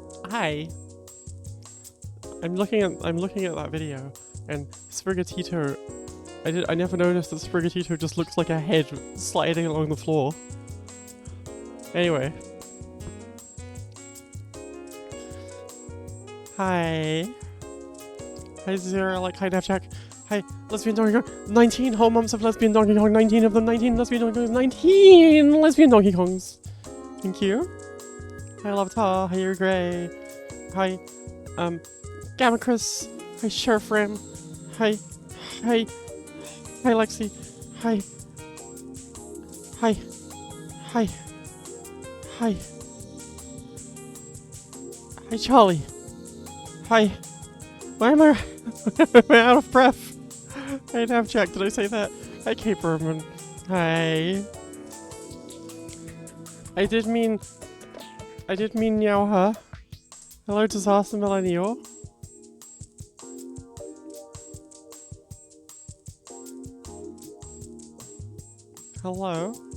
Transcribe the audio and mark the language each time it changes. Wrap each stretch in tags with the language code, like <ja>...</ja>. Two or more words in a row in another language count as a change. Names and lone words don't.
<en>Hi. I'm looking at that video, and Sprigatito. I never noticed that Sprigatito just looks like a head sliding along the floor. Anyway. Hi. Hi Zero, hi Napjack. Hi, Lesbian Donkey Kong. 19 whole months of Lesbian Donkey Kong. 19 of them. 19 Lesbian Donkey Kongs. 19 Lesbian Donkey Kongs. Thank you. Hi Lavatar. Hi You're Grey. Hi, Gamma Chris. Hi Sheriff Ram. Hi. Hi Lexi. Hi. Hi. Hi Charlie. Hi. Why am I out of breath? Hi Navjack, did I say that? Hi Kate Berman. Hi. I did mean Meowha. Hello Disaster Millennial. Hello.</en>